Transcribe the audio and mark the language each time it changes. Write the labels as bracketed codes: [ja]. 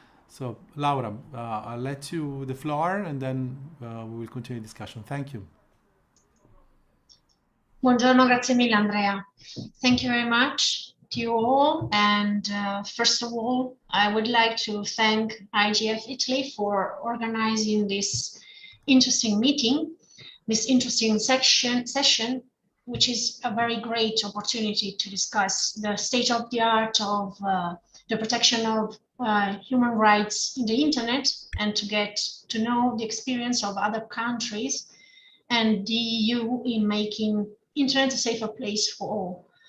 [en] So, Laura, I'll let you the floor, and then we will continue the discussion. Thank you. [it] Buongiorno, grazie mille, Andrea. [en] Thank you very much to you all. And first of all, I would like to thank IGF Italy for organizing this interesting meeting, this interesting session, which is a very great opportunity to discuss the state of the art of the protection of human rights in the internet, and to get to know the experience of other countries and the EU in making internet a safer place for all.